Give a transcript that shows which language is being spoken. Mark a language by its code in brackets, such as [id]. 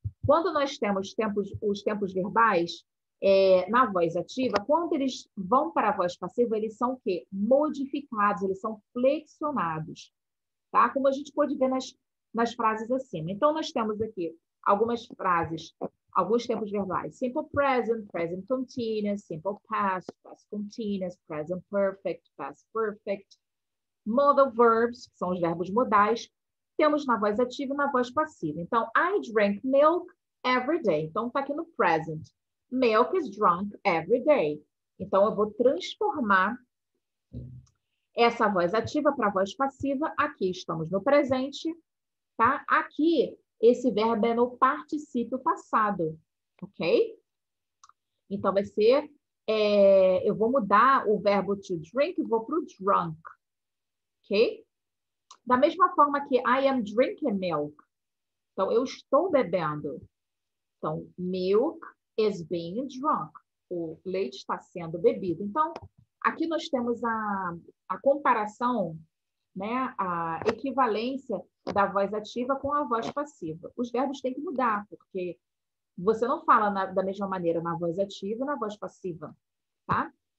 [pt] Quando nós temos os tempos verbais na voz ativa, quando eles vão para a voz passiva, eles são o quê? Modificados, eles são flexionados, tá? Como a gente pode ver nas frases acima. Então, nós temos aqui algumas frases, alguns tempos verbais. [en] Simple present, present continuous, simple past, past continuous, present perfect, past perfect. [pt] Modal verbs, que são os verbos modais. Temos na voz ativa e na voz passiva. [en] Então, I drink milk every day. [pt] Então, está aqui no present. [en] Milk is drunk every day. [pt] Então, eu vou transformar essa voz ativa para a voz passiva. Aqui estamos no presente, tá? Aqui, esse verbo é no particípio passado, ok? Então, vai ser... eu vou mudar o verbo to drink e vou para o drunk, ok? Da mesma forma que [en] I am drinking milk. [pt] Então, eu estou bebendo. [en] Então, milk is being drunk. [pt] O leite está sendo bebido. Então, aqui nós temos a comparação, né, a equivalência da voz ativa com a voz passiva. Os verbos têm que mudar, porque você não fala da mesma maneira na voz ativa e na voz passiva, tá?